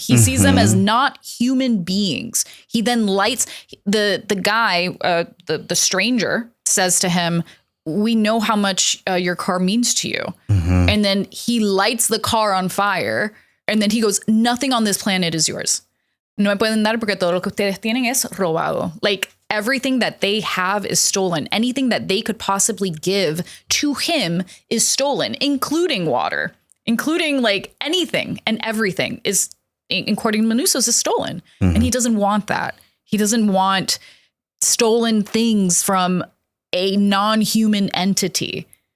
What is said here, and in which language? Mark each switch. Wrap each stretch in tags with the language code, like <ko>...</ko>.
<en>He sees them as not human beings. He then lights the guy, the stranger says to him, we know how much your car means to you. And then he lights the car on fire. And then he goes, nothing on this planet is yours.</en> <es>No me pueden dar porque todo lo que ustedes tienen es robado.</es> <en>Like everything that they have is stolen. Anything that they could possibly give to him is stolen, including water, including like anything and everything is, according to Manusas, is stolen. And he doesn't want that. He doesn't want stolen things from a non-human entity.</en>